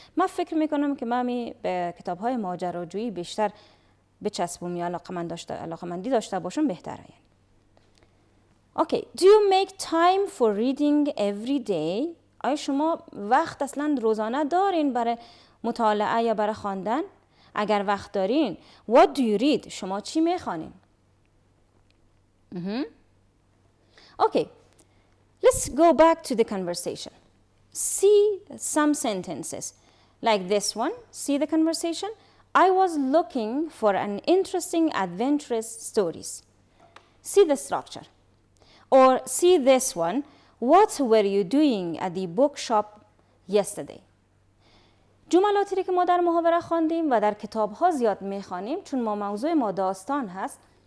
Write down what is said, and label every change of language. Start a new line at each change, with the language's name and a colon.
Persian: من فکر میکنم که من به کتاب‌های ماجراجویی بیشتر بچسبم یا علاقمندی داشته باشم بهتره.
English: Okay. Do you make time for reading every day؟
Persian: آیا شما وقت اصلا روزانه دارین برای مطالعه یا برای خواندن؟ اگر وقت دارین
English: what do you read؟
Persian: شما چی میخوانین؟
English: Okay. Let's go back to the conversation. See some sentences. Like this one. See the conversation. I was looking for an interesting adventurous stories. See the structure. Or see this one. What were you doing at the bookshop yesterday?
Persian: جملاتی که ما در محاوره خواندیم و در کتاب‌ها زیاد می‌خوانیم چون موضوع ما داستان هست.